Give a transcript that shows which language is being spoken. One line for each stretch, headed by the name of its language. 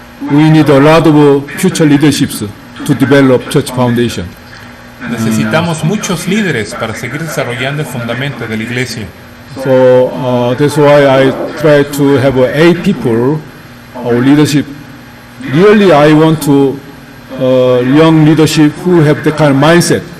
English: We need a lot of future leaderships to develop church foundation.
Spanish: Necesitamos muchos líderes para seguir desarrollando el fundamento de la iglesia.
English: So that's why I try to have 8 people, our leadership. Really, I want to young leadership who have that kind of mindset.